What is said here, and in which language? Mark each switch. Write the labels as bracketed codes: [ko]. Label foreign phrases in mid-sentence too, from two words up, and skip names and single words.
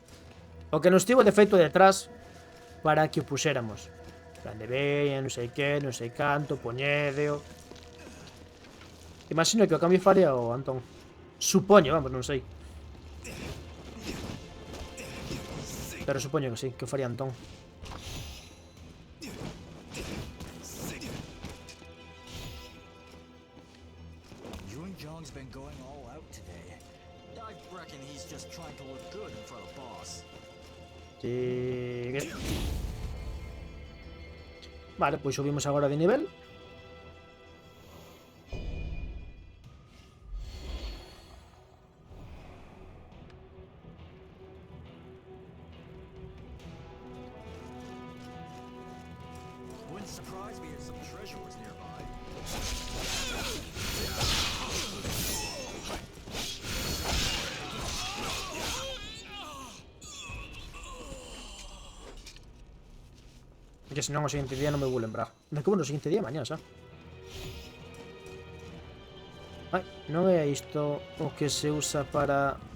[gl] O que nos tivo de feito detrás para que o puxéramos. Plan de veña, non sei que, non sei canto, poñedeo. Imagino que o cambio faría o Antón. Supoño, vamos, non sei. Pero supoño que sí, que o faría Antón. [en] Jong's been going all out today. I reckon he's just trying to look good in front of boss. [gl] Sigue. Vale, pois subimos agora de nivel. [en] Wouldn't surprise me if some treasure was nearby. [gl] Que senón o seguinte día non me vou lembrar. De que bueno, o seguinte día mañá, xa. Ai, non é isto o que se usa para...